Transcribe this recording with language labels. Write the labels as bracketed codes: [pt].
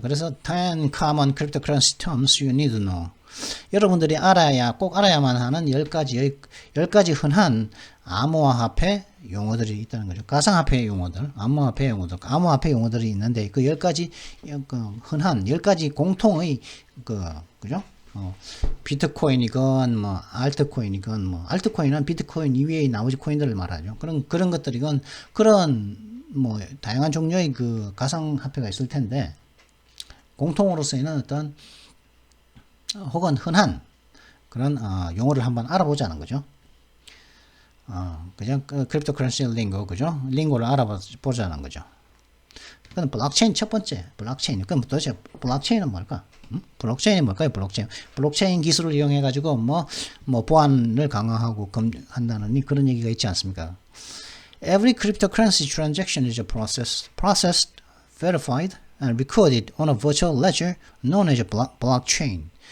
[ko] 그래서 [en] 10 common cryptocurrency terms you need to know. [ko] 여러분들이 꼭 알아야만 하는 10가지 흔한 암호화폐 용어들이 있다는 거죠. 가상화폐 용어들, 암호화폐 용어들이 있는데, 그 10가지 흔한 10가지 공통의 그죠? 비트코인이건 뭐 알트코인이건 알트코인은 비트코인 이외의 나머지 코인들을 말하죠. 그런 것들이건 그런 뭐 다양한 종류의 그 가상화폐가 있을 텐데, 공통으로 쓰이는 어떤 혹은 흔한 그런 용어를 한번 알아보자는 거죠. 그냥 크립토커런시 링고, 그죠? 링고를 알아보자는 거죠. 그건 블록체인 첫 번째, 블록체인. 그럼 도대체 블록체인은 뭘까? 블록체인이 뭘까요? 블록체인 기술을 이용해 가지고 뭐 보안을 강화하고 한다는 그런 얘기가 있지 않습니까? [en] Every cryptocurrency transaction is processed, verified, and recorded on a virtual ledger known as a blockchain.